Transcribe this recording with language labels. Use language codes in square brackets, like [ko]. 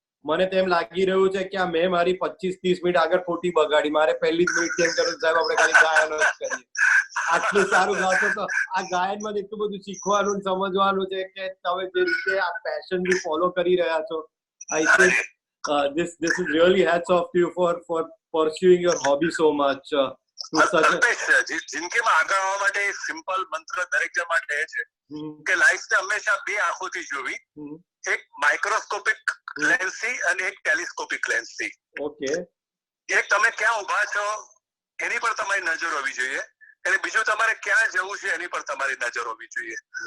[gu] મને તેમ લાગી રહ્યું છે કે આ મેં મારી 25-30 મિનિટ આગળ ખોટી બગાડી. મારે પહેલી જ મિનિટ કેમ કર્યું સાહેબ, આપણે ખાલી ગાયન જ કરીએ. આટલું સારું ગાતો તો આ ગાયનમાં એટલું બધું શીખવાનું સમજવાનું છે કે તમે જે રીતે આ પેશન બી ફોલો કરી રહ્યા છો. [en] I think this is really hats off to you for pursuing your hobby so much. [gu] જિંદગીમાં આગળ આવવા માટે સિમ્પલ મંત્ર દરેક જણ માટે છે કે લાઈફને હંમેશા બે આંખોથી જોવી, એક માઇક્રોસ્કોપિક લેન્સથી અને એક ટેલિસ્કોપિક લેન્સથી. ઓકે. એક તમે ક્યાં ઉભા છો એની પર તમારી નજર હોવી જોઈએ અને બીજું તમારે ક્યાં જવું છે એની પર તમારી નજર હોવી જોઈએ.